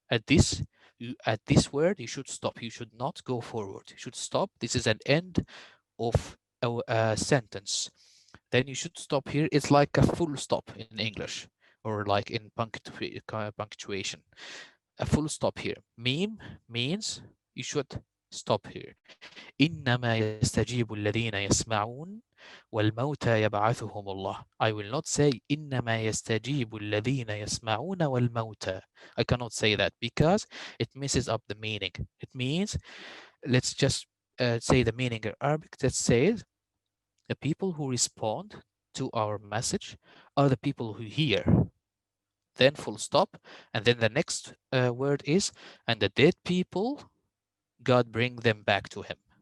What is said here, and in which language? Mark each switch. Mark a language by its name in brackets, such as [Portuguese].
[English] At this word, you should stop. You should not go forward. You should stop. This is an end of a sentence. Then you should stop here. It's like a full stop in English, or like in punctuation. A full stop here. Meme means you should stop here. [Arabic] إنما يستجيب الذين يسمعون والموتى يبعثهم الله. [English] I will not say [Arabic] إنما يستجيب الذين يسمعون والموتى. [English] I cannot say that because it messes up the meaning. It means, let's just say the meaning in Arabic that says the people who respond to our message are the people who hear. Then full stop, and then the next word is, and the dead people, God bring them back to him.